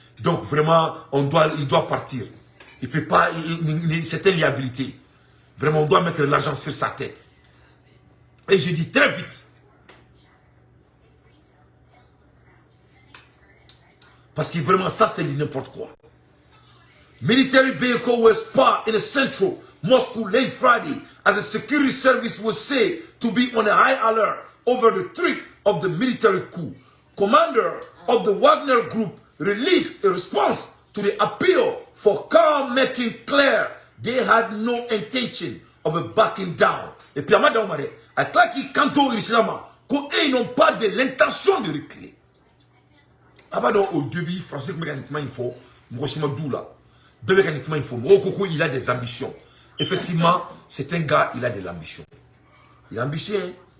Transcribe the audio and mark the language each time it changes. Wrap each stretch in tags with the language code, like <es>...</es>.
<fr>Donc vraiment, il doit partir. Il ne peut pas, c'est une liabilité. Vraiment, on doit mettre l'argent sur sa tête. Et je dis très vite. Parce que vraiment, ça, c'est n'importe quoi.</fr> <en>Military vehicle was spotted in the central Moscow late Friday as a security service was said to be on a high alert over the threat of the military coup. Commander of the Wagner Group released a response to the appeal for calm, making clear they had no intention of backing down.</en> <fr>Et puis, Amada Omare, à toi qui canto l'islam, qu'ils n'ont pas de l'intention de reculer. Au début, français mécaniquement il faut, mécaniquement il faut, il a des ambitions. Effectivement, c'est un gars, il a de l'ambition. Il est ambitieux.</fr>